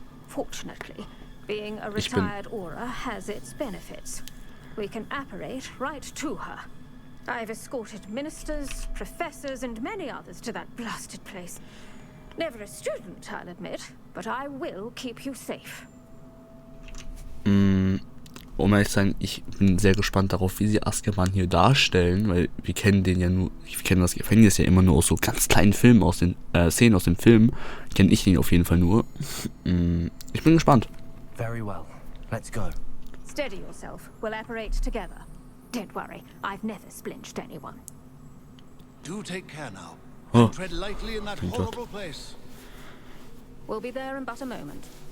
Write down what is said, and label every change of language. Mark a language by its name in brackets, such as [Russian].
[English] Fortunately, being a retired Auror has its benefits. We can apparate right to her. I've escorted ministers, professors, and many others to that blasted place. Never a student, I'll admit, but I will keep you safe. [German] Um ehrlich zu sein, ich bin sehr gespannt darauf, wie sie Azkaban hier darstellen, weil wir kennen den ja nur, ich kenne das Gefängnis ja immer nur aus so ganz kleinen Filmen, aus den Szenen aus dem Film, kenne ich den auf jeden Fall nur. Ich bin gespannt. [English] Very well. Let's go. Steady yourself. We'll apparate together. Don't worry, I've never splinched anyone. Do take care now. Oh. Tread lightly in that horrible place. We'll be there in but a moment.